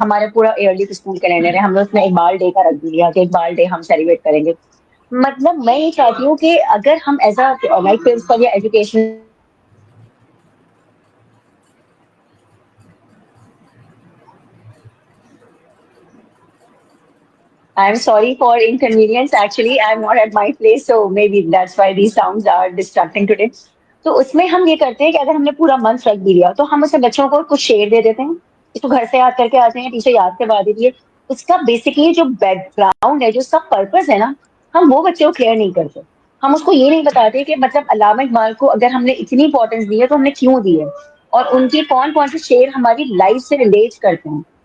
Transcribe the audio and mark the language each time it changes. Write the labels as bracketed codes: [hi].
[ur] ہمارا پورا yearly school calendar ہے, ہم نے اس میں اقبال ڈے کا رکھ دیا کہ اقبال ڈے ہم سیلیبریٹ کریں گے. مطلب میں یہ چاہتی ہوں کہ اگر ہم ایز اے لائک پرنسپل یا education, [en] I'm sorry for inconvenience. Actually, I'm not at my place, so maybe that's why these sounds are distracting today. [ur] تو اس میں ہم یہ کرتے ہیں کہ اگر ہم نے پورا منتھ رکھ بھی لیا تو ہم اسے بچوں کو کچھ شیئر دے دیتے ہیں, اس کو گھر سے یاد کر کے آتے ہیں, ٹیچر یاد کروا دیتی ہے. اس کا بیسکلی جو بیک گراؤنڈ ہے, جو اس کا پرپز ہے نا, ہم وہ بچے کو کلیئر نہیں کرتے. ہم اس کو یہ نہیں بتاتے کہ مطلب علامہ اقبال کو اگر ہم نے اتنی امپورٹینس دی ہے تو ہم نے کیوں دی ہے, اور ان کی کون کون سے شعر ہماری لائف سے ریلیٹ کرتے ہیں.